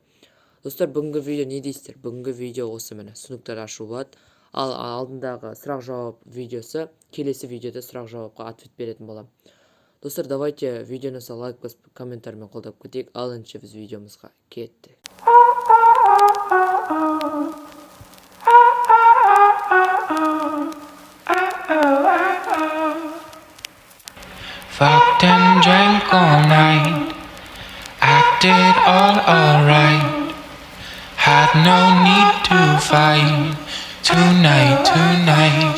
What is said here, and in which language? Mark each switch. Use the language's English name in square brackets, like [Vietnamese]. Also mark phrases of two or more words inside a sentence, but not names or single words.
[Kazakh] Достар, бүгінгі видео не дейсіздер? Бүгінгі видео осы міне, сундуктар ашу болады. Ал алдындағы сұрақ жауап видеосы келесі видеода сұрақ жауапқа ответ беретін боламын. Достар, давайте видеоны лайк басып, комментариймен қолдап кетейік. Ал енді біз видеомызға кеттік. [English] Fucked and drank all night, acted all alright, had no need to fight, tonight.